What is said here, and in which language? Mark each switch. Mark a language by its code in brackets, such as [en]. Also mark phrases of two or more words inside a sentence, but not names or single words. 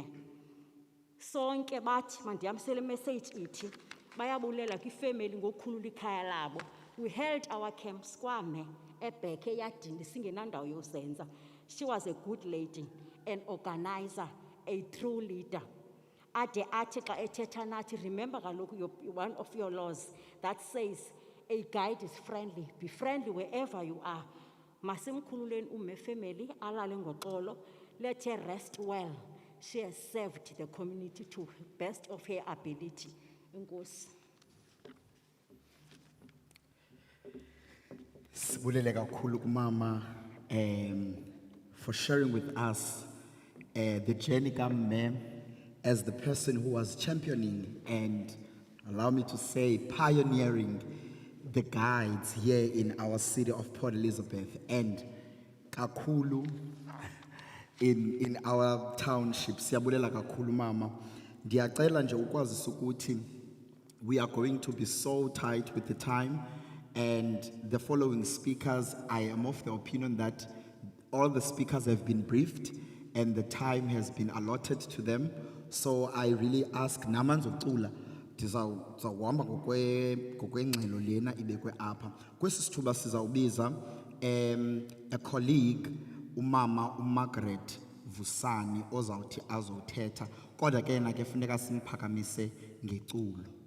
[xh] Sonke bathi mandihambisele message ithi bayabulela kwifamily ngokukhulula ikhaya labo. [en] We held our camps [xh] kwame ebheke eyadini singenandawo yozenza. [en] She was a good lady, an organizer, a true leader. [xh] Ade athi xa ethetha nathi, [en] remember kaloku one of your laws that says a guide is friendly. Be friendly wherever you are. [xh] Masimkhululeni Ume family, alale ngoxolo. [en] Let her rest well. She has served the community to best of her ability. [xh] Enkosi. Sibulele kakhulu kumama [en] for sharing with us the journey kaMme as the person who was championing and, allow me to say, pioneering the guides here in our city of Port Elizabeth and kakhulu in our township. [xh] Siyabulela kakhulu mama. Ndiyacela nje ukwazisa ukuthi [en] we are going to be so tight with the time, and the following speakers, I am of the opinion that all the speakers have been briefed and the time has been allotted to them. So I really ask [xh] namanzocula ndizawuhamba ngokwengxelo lena ibekwe apha. Kwesi sithuba sizawubiza [en] a colleague, [xh] umama uMargaret Vusani, ozawuthi azothetha, kodwa ke yena ke funeka simphakamise ngeculo.